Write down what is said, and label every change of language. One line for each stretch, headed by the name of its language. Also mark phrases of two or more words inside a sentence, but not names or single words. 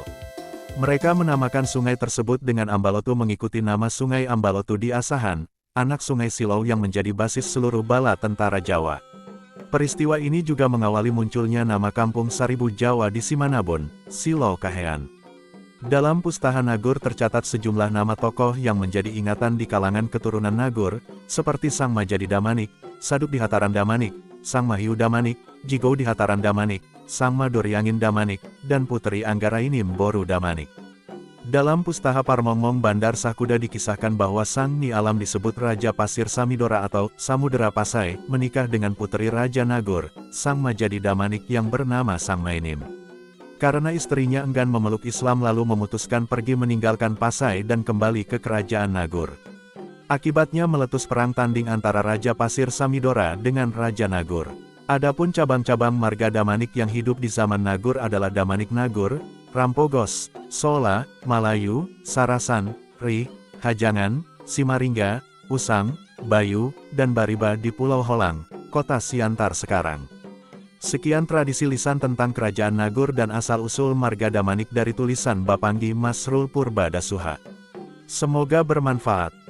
Indonesian: Mereka menamakan sungai tersebut dengan Ambalotu mengikuti nama Sungai Ambalotu di Asahan, anak sungai Silau yang menjadi basis seluruh bala tentara Jawa. Peristiwa ini juga mengawali munculnya nama kampung Saribu Jawa di Simanabon, Silau Kahean. Dalam Pustaha Nagor tercatat sejumlah nama tokoh yang menjadi ingatan di kalangan keturunan Nagor, seperti Sang Majadi Damanik, Saduk di Hataran Damanik, Sang Mahiu Damanik, Jigou di Hataran Damanik, Sang Madoryangin Damanik, dan Puteri Anggaraini Mboru Damanik. Dalam Pustaha Parmongmong Bandar Sahkuda dikisahkan bahwa Sang Ni Alam disebut Raja Pasir Samidora atau Samudera Pasai, menikah dengan puteri Raja Nagor, Sang Majadi Damanik yang bernama Sang Mainim. Karena istrinya enggan memeluk Islam lalu memutuskan pergi meninggalkan Pasai dan kembali ke kerajaan Nagor. Akibatnya meletus perang tanding antara Raja Pasir Samidora dengan Raja Nagor. Adapun cabang-cabang marga Damanik yang hidup di zaman Nagor adalah Damanik Nagor, Rampogos, Sola, Malayu, Sarasan, Ri, Hajangan, Simaringga, Usang, Bayu, dan Bariba di Pulau Holang, kota Siantar sekarang. Sekian tradisi lisan tentang kerajaan Nagor dan asal-usul marga Damanik dari tulisan Bapanggi Masrul Purbadasuha. Semoga bermanfaat.